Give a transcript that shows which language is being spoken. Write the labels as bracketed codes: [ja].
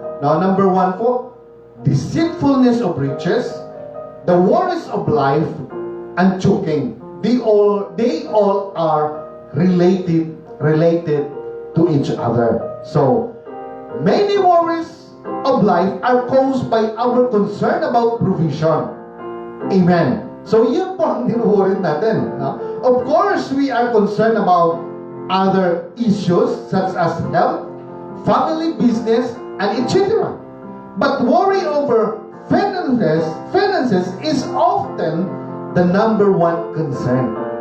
[en] Now, number 1 po, deceitfulness of riches, the worries of life, and choking. They all are related to each other. So, many worries of life are caused by our concern about provision. Amen. [tl] So, yun po ang ninuhurin natin. No? [en] Of course, we are concerned about other issues such as health, family, business, and etc. But worry over finances is often the number 1 concern.